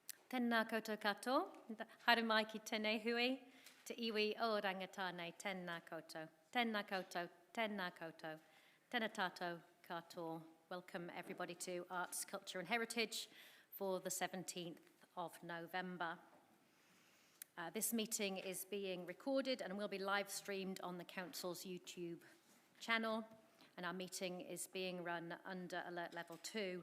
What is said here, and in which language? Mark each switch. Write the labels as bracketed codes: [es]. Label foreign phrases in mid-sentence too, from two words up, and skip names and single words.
[mi] Tēnā koutou katoa, haere ki tēnei hui, te iwi o rangatānei, tēnā koutou, tēnā koutou, tēnā koutou, tēnā tātou katoa. [en] Welcome everybody to Arts, Culture and Heritage for the 17th of November. This meeting is being recorded and will be live streamed on the Council's YouTube channel, and our meeting is being run under Alert Level 2.